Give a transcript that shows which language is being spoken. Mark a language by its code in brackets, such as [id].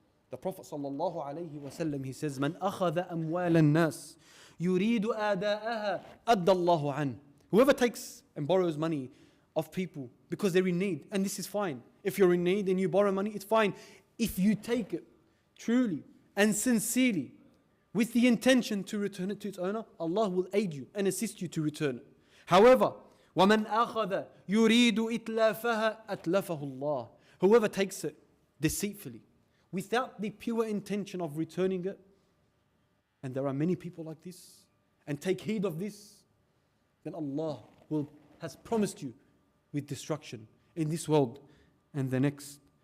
[en] The Prophet [ar] sallallahu alayhi wa sallam, [en] he says, [ar] Man akhadha amwal al-nas yuridu ada'aha adda Allahu an. [en] Whoever takes and borrows money of people because they're in need, and this is fine. If you're in need and you borrow money, it's fine. If you take it truly and sincerely with the intention to return it to its owner, Allah will aid you and assist you to return it. However, [ar] وَمَنْ أَخَذَ يُرِيدُ إِتْلَافَهَا أَتْلَفَهُ اللَّهُ. [en] Whoever takes it deceitfully, without the pure intention of returning it, and there are many people like this, and take heed of this, then Allah has promised you with destruction in this world and the next.